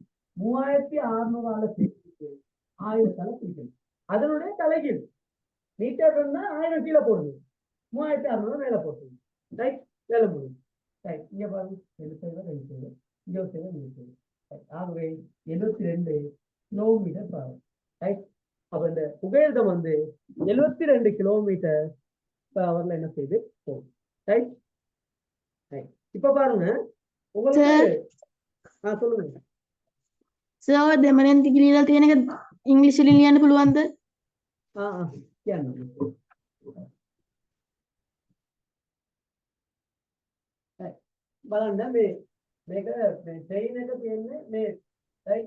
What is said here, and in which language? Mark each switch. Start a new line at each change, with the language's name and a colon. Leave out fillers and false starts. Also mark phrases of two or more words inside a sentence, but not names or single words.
Tamil: 3600 சேர்த்து 1000 பிரிக்கணும் அதனுடைய தலைகீழ் மீட்டர் இருந்தா 1000 கீழே போடுங்க 3600 மேல போட்டுருங்க ரைட் வேலை முடியும் ரைட் இங்க பாருங்க 2 2 ஆகவே 72
English: kilometre per hour
Tamil: ரைட் அப்ப இந்த புகையிரதம் வந்து 72
English: kilometre per hour
Tamil: ல என்ன செய்து போகும் ரைட் ரைட் இப்ப பாருங்க உங்களுக்கு சொல்லுங்க
Sinhala: සර් දෙමළෙන් තිගිලිලා තියෙන එක ඉංග්‍රීසි වලින් ලියන්න පුළුවන්ද? කියන්න බලන්න මේක ට්‍රේන් එක තියෙන්නේ මේ රයිට්